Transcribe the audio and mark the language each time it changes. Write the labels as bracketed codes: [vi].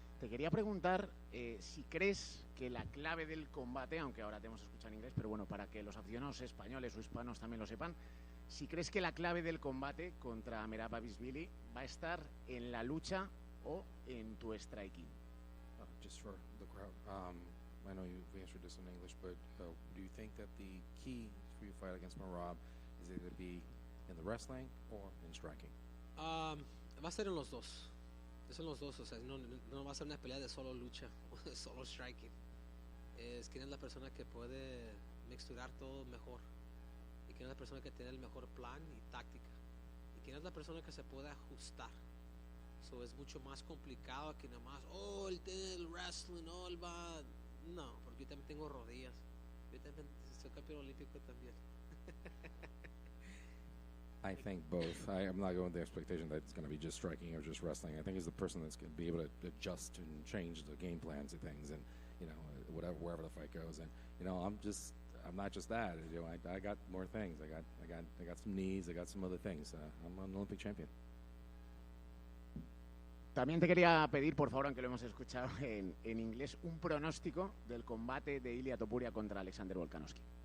[es] Te quería preguntar si crees que la clave del combate, aunque ahora te hemos escuchado en inglés, pero bueno, para que los aficionados españoles o hispanos también lo sepan, si crees que la clave del combate contra Merab Dvalishvili va a estar en la lucha o en tu striking. [en] Just for the crowd, I know you've answered this in English, but do you think that the key for your fight against Merab is either to be in the wrestling or in striking? [es] Va a ser en los dos. Es en los dos, o sea, no va a ser una pelea de solo lucha o de solo striking. Es quién es la persona que puede mixturar todo mejor, y quién es la persona que tiene el mejor plan y táctica, y ¿Quién es la persona que se puede ajustar? So, es mucho más complicado que nada más, él tiene el wrestling, él va... No, porque yo también tengo rodillas. Yo también soy campeón olímpico también. [en] I think both. I'm not going with the expectation that it's going to be just striking or just wrestling. I think he's the person that's going to be able to adjust and change the game plans of things, and wherever the fight goes. And I'm not just that. I got more things. I got some knees. I got some other things. I'm an Olympic champion. [es] También te quería pedir, por favor, aunque lo hemos escuchado en inglés, un pronóstico del combate de Ilia Topuria contra Alexander Volkanovski.